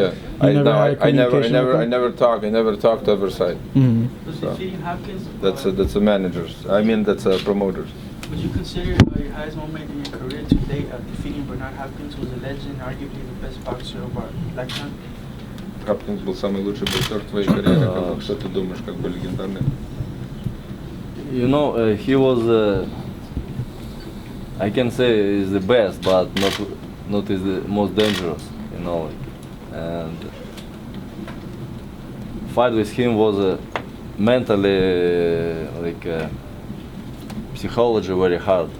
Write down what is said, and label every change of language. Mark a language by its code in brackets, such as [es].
[en] yeah. you never had a communication with him? I never talk to other side. Mhm. Was So, defeating Hopkins? That's a managers. I mean, that's a promoters. Would you consider your highest moment in your career to date defeating Bernard Hopkins, who was a legend, arguably the best boxer of our lifetime? [ru] Хапкинс был самый лучший боксер в твоей карьере. Что ты думаешь, как бы легендарный? [en] You know, he was, I can say, is the best, but not is the most dangerous. You know, like, and fight with him was mentally, like, psychology very hard.